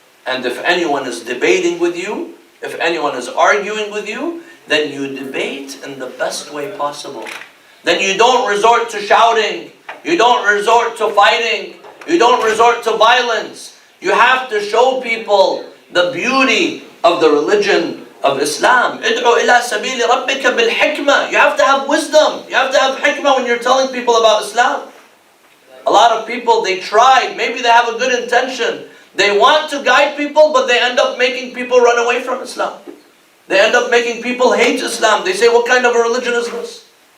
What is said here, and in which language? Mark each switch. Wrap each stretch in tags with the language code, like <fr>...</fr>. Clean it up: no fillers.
<en>And if anyone is debating with you, if anyone is arguing with you, then you debate in the best way possible. then you don't resort to shouting, you don't resort to fighting, you don't resort to violence. You have to show people the beauty of the religion of Islam.</en> <ar>ادعو إلى سبيل ربك بالحكمة.</ar> <en>You have to have wisdom. You have to have hikmah when you're telling people about Islam. A lot of people, they try, maybe they have a good intention. They want to guide people, but they end up making people run away from Islam. They end up making people hate Islam. They say, what kind of a religion is this?</en>